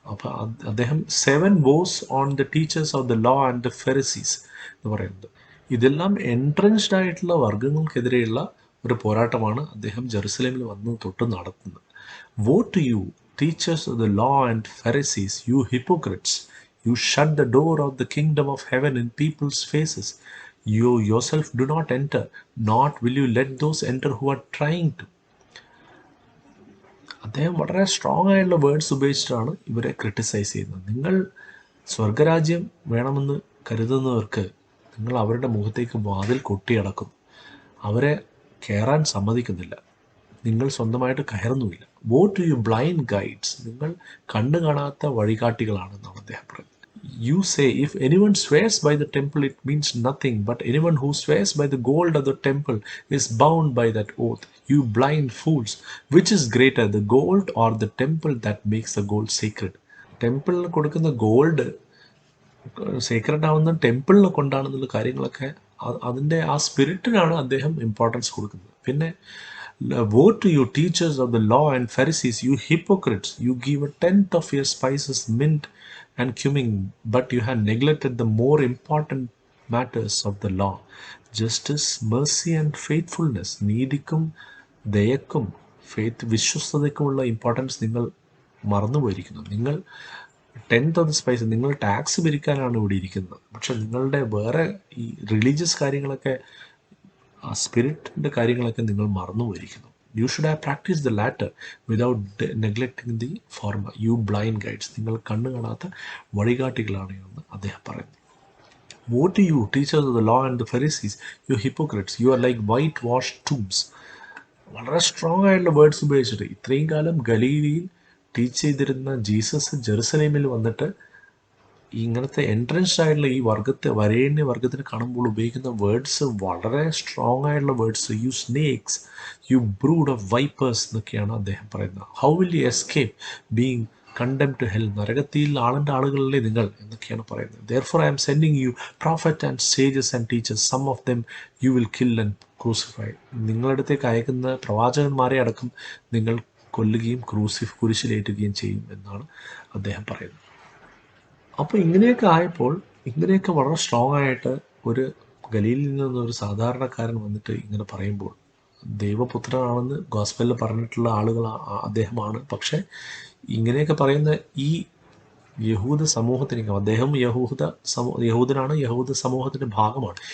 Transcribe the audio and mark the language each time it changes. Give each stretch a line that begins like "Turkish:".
Malayalam: അപ്പോൾ അദ്ദേഹം
English: 7 woes on the teachers of the law and the Pharisees
Malayalam: എന്ന് പറയുന്നത്. ഇതെല്ലാം എൻട്രൻസ്ഡ് ആയിട്ടുള്ള വർഗങ്ങൾക്കെതിരെയുള്ള ഒരു പോരാട്ടമാണ് അദ്ദേഹം ജെറുസലേമിൽ വന്ന് തൊട്ട് നടത്തുന്നത്.
English: Woe to you teachers of the law and Pharisees, you hypocrites, you shut the door of the kingdom of heaven in people's faces, You yourself do not enter, not will you let those enter who are trying to.
Malayalam: അദ്ദേഹം വളരെ strong ആയിട്ടുള്ള words ഉപയോഗിച്ചിട്ടാണ് ഇവരെ criticise ചെയ്യുന്നത്. നിങ്ങൾ സ്വർഗരാജ്യം വേണമെന്ന് കരുതുന്നവർക്ക് നിങ്ങൾ അവരുടെ മുഖത്തേക്ക് വാതിൽ കൊട്ടിയടക്കുന്നു, അവരെ കയറാൻ സമ്മതിക്കുന്നില്ല, നിങ്ങൾ സ്വന്തമായിട്ട് കയറുന്നുമില്ല.
English: woe to you blind guides,
Malayalam: നിങ്ങൾ കണ്ണു കാണാത്ത വഴികാട്ടികളാണെന്നാണ് അദ്ദേഹം പറയുന്നത്.
English: You say, if anyone swears by the temple, it means nothing, but anyone who swears by the gold of the temple is bound by that oath. You blind fools, which is greater, the gold or the temple that makes the gold sacred?
Malayalam: ടെമ്പിളിന് കൊടുക്കുന്ന gold secret ആവുന്ന ടെമ്പിളിനെ കൊണ്ടാണെന്നുള്ള കാര്യങ്ങളൊക്കെ അതിൻ്റെ ആ സ്പിരിറ്റിനാണ് അദ്ദേഹം importance കൊടുക്കുന്നത്.
English: പിന്നെ woe to you teachers of the law and Pharisees, you hypocrites, you give a tenth of your spices, mint and cumin, but you have neglected the more important matters of the law, justice, mercy and faithfulness.
Malayalam: നീതിക്കും ദയക്കും വിശ്വസ്തതയ്ക്കുമുള്ള importance നിങ്ങൾ മറന്നുപോയിരിക്കുന്നു. നിങ്ങൾ
English: 10th of the spice,
Malayalam: നിങ്ങൾ tax പിരിക്കാനാണ് ഇവിടെ ഇരിക്കുന്നത്, പക്ഷെ നിങ്ങളുടെ വേറെ ഈ religious കാര്യങ്ങളൊക്കെ, ആ സ്പിരിറ്റിൻ്റെ കാര്യങ്ങളൊക്കെ നിങ്ങൾ മറന്നുപോയിരിക്കുന്നു.
English: You should have practice the latter without neglecting the former. You blind guides,
Malayalam: നിങ്ങൾ കണ്ണു കാണാത്ത വഴികാട്ടികളാണ് എന്ന് അദ്ദേഹം പറയുന്നു.
English: Woe to you, teachers of the law and the Pharisees, you hypocrites, you are like whitewashed tombs.
Malayalam: വളരെ സ്ട്രോങ് ആയിട്ടുള്ള words ഉപയോഗിച്ചിട്ട് ഇത്രയും കാലം ഗലീലിയിൽ ടീച്ച് ചെയ്തിരുന്ന ജീസസ് ജെറുസലേമിൽ വന്നിട്ട് ഇങ്ങനത്തെ എൻട്രൻസ്ഡ് ആയിട്ടുള്ള ഈ വരേണ്യ വർഗത്തിന് കാണുമ്പോൾ ഉപയോഗിക്കുന്ന വേർഡ്സ് വളരെ സ്ട്രോങ് ആയിട്ടുള്ള words.
English: you snakes, you brood of vipers
Malayalam: എന്നൊക്കെയാണ് അദ്ദേഹം പറയുന്നത്.
English: how will you escape being condemn to hell,
Malayalam: നരകത്തിൽ ആളുകളല്ലേ നിങ്ങൾ എന്നൊക്കെയാണ് പറയുന്നത്.
English: Therefore I am sending you prophet and sages and teachers, some of them you will kill and crucify.
Malayalam: നിങ്ങളടുത്തേക്ക് അയക്കുന്ന പ്രവാചകന്മാരെ അടക്കം നിങ്ങൾ കൊല്ലുകയും കുരിശിലേറ്റുകയും ചെയ്യും എന്നാണ് അദ്ദേഹം പറയുന്നത്. അപ്പോൾ ഇങ്ങനെയൊക്കെ ആയപ്പോൾ, ഇങ്ങനെയൊക്കെ വളരെ സ്ട്രോങ് ആയിട്ട് ഒരു ഗലീലിൽ നിന്നൊരു സാധാരണക്കാരൻ വന്നിട്ട് ഇങ്ങനെ പറയുമ്പോൾ, ദൈവപുത്രനാണെന്ന് ഗോസ്പലിൽ പറഞ്ഞിട്ടുള്ള ആളുകൾ അദ്ദേഹമാണ്, പക്ഷേ ഇങ്ങനെയൊക്കെ പറയുന്ന ഈ യഹൂദ സമൂഹത്തിനേക്ക്, അദ്ദേഹം യഹൂദനാണ്, യഹൂദ സമൂഹത്തിൻ്റെ ഭാഗമാണ്.